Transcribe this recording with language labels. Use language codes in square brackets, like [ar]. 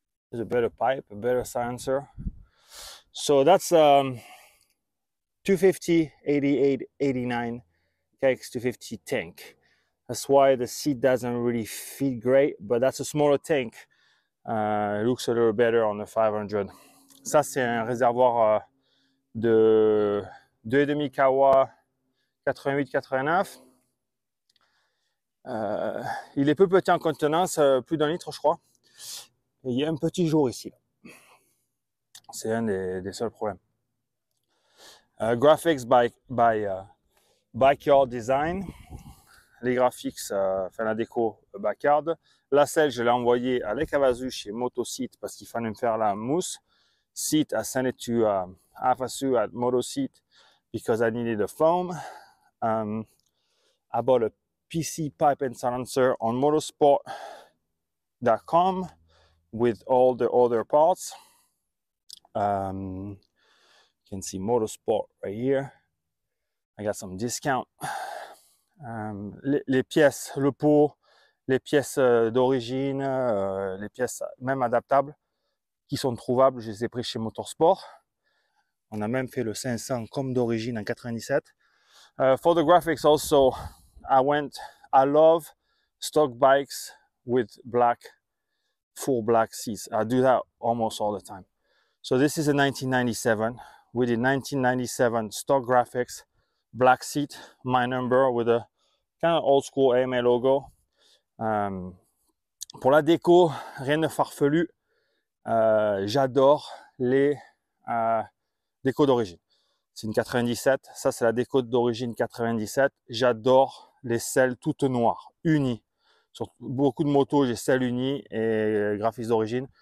[en] There's a better pipe, a better silencer. So that's 250, 88, 89 KX250 tank. That's why the seat doesn't really fit great, but that's a smaller tank. It looks a little better on the 500. [fr] Ça, c'est un réservoir de 2,5 Kawa 88-89. Il est peu petit en contenance, plus d'un litre, je crois. Et il y a un petit jour ici. C'est un des seuls problèmes. [en] Graphics by Backyard Design. [fr] Les graphics, enfin la déco Backyard. La selle, je l'ai envoyée à Kawasaki chez Moto parce qu'il fallait me faire la mousse. [en] Seat, I sent it to Afasu at Moto because I needed a foam. I bought a PC pipe and silencer on motorsport.com with all the other parts. You can see Motorsport right here. I got some discount. [fr] Les pièces, le pot, les pièces d'origine, les pièces même adaptables qui sont trouvables, je les ai pris chez Motorsport. On a même fait le 500 comme d'origine en 97. [en] For the graphics also, I love stock bikes with full black seats. I do that almost all the time. So this is a 1997. We did 1997 stock graphics, black seat, my number with a kind of old school AMA logo. [fr] Pour la déco, rien de farfelu. J'adore les décos d'origine. C'est une 97. Ça, c'est la déco d'origine 97. J'adore les selles toutes noires, unies. Sur beaucoup de motos, j'ai selles unies et graphiques d'origine.